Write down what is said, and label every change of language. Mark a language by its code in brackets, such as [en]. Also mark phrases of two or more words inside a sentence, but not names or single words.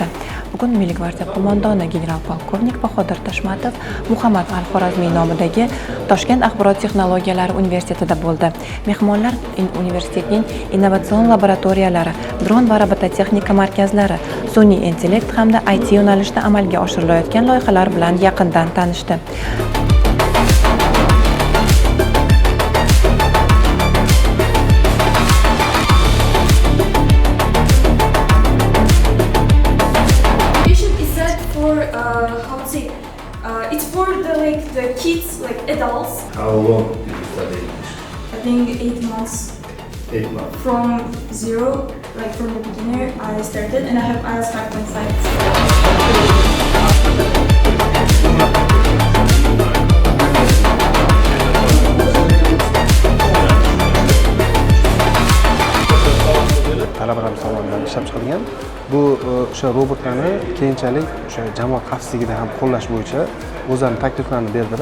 [uz] Bugun Milliy gvardiya qo'mondoni general-polkovnik Bahodir Tashmatov Muhammad Al-Xorazmiy nomidagi Toshkent axborot texnologiyalari universitetida bo'ldi. Mehmonlar universitetning innovatsion laboratoriyalari, dron va robototexnika markazlari, sun'iy intellekt hamda IT yo'nalishida amalga oshirilayotgan loyihalar bilan yaqindan tanishdi. [en] It's for the kids, like adults. How long did you study English? I think 8 months. 8 months. From zero, like from the beginner, I started, and I have IELTS 5.5. [uz] Talabalarimiz tomonidan ishlab chiqilgan. Bu o'sha robotlarni keyinchalik o'sha jamoat xavfsizligida ham qo'llash bo'yicha o'zlarining takliflarini berdilar.